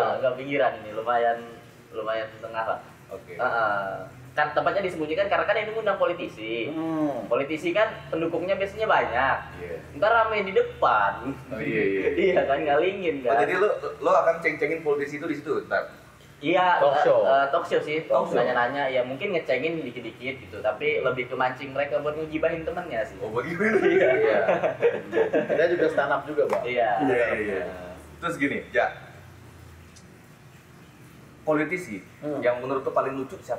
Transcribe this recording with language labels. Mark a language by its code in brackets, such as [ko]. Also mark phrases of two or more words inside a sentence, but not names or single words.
[id] Enggak pinggiran ini, lumayan tengah lah. Oke. Kan tempatnya disembunyikan karena kan ini undang politisi. Politisi kan pendukungnya biasanya banyak. Iya. Ntar rame di depan. Oh iya. Iya kan, ngalingin Oh, kan. jadi lo akan ceng-cengin politisi itu di situ, ntar. Iya, [en] Talk show. talk show [id] sih. [en] Talk show. [id] Nanya-nanya, ya mungkin ngecengin dikit-dikit gitu, tapi lebih ke mancing mereka buat ngegibahin temennya sih. Oh bagaimana? Iya. Kita juga [en] stand up [id] juga bang. Iya. Iya. Terus gini, Ja. politisi yang menurut lo paling lucu siapa?